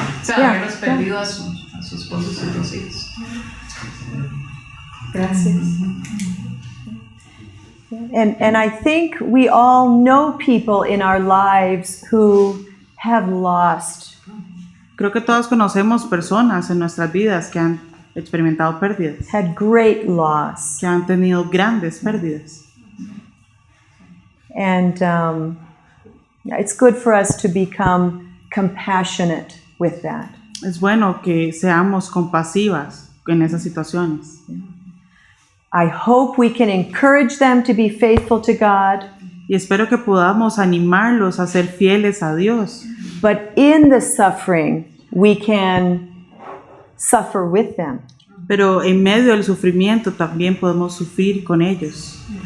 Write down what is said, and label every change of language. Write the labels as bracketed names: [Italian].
[Spanish] O sea, haberlos perdido a su esposo y sus 2 hijos. Gracias. [English] And I think we all know people in our lives who have lost. [Spanish] Creo que todos conocemos personas en nuestras vidas que han experimentado pérdidas, [English] Had great loss. [Spanish] que han tenido grandes pérdidas. [English] And it's good for us to become compassionate with that. [Spanish] Es bueno que seamos compasivas en esas situaciones. [English] I hope we can encourage them to be faithful to God. [Spanish] Y espero que podamos animarlos a ser fieles a Dios. [English] But in the suffering, we can suffer with them. [Spanish] Pero en medio del sufrimiento también podemos sufrir con ellos.